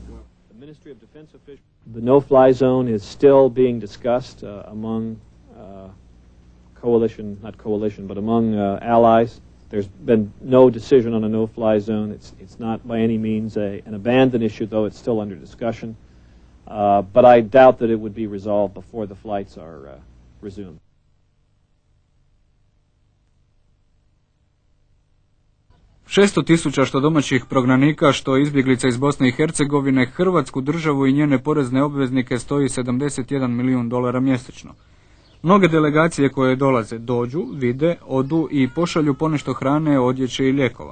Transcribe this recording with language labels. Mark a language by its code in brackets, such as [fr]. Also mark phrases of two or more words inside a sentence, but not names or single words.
[en] The no-fly zone is still being discussed among among allies. There's been no decision on a no-fly zone. It's not by any means an abandoned issue, though it's still under discussion. But I doubt that it would be resolved before the flights are resumed. [hr] Šesto tisuća što domaćih prognanika, što izbjeglica iz Bosne i Hercegovine, Hrvatsku državu i njene porezne obveznike stoji $71 milijun mjesečno. Mnoge delegacije koje dolaze dođu, vide, odu i pošalju ponešto hrane, odjeće i lijekova.